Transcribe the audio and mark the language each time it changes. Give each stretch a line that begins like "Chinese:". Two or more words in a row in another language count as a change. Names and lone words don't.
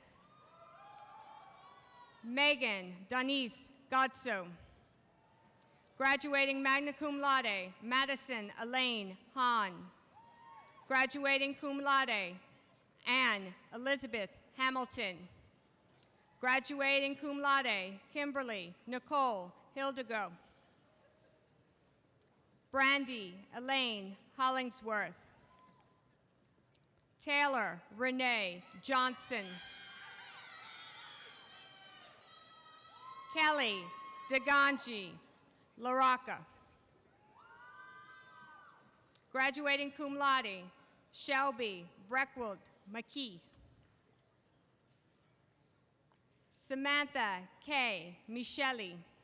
English: Megan Denise Godso. Graduating
Latin: magna cum laude,
English: Madison Elaine Hahn. Graduating
Latin: cum laude,
English: Anne Elizabeth Hamilton. Graduating
Latin: cum laude,
English: Kimberly Nicole Hildego. Brandy Elaine Hollingsworth. Taylor Renee Johnson. Kelly Deganji Laraca. Graduating
Latin: cum laude,
English: Shelby Breckwood McKee. Samantha K. Micheli.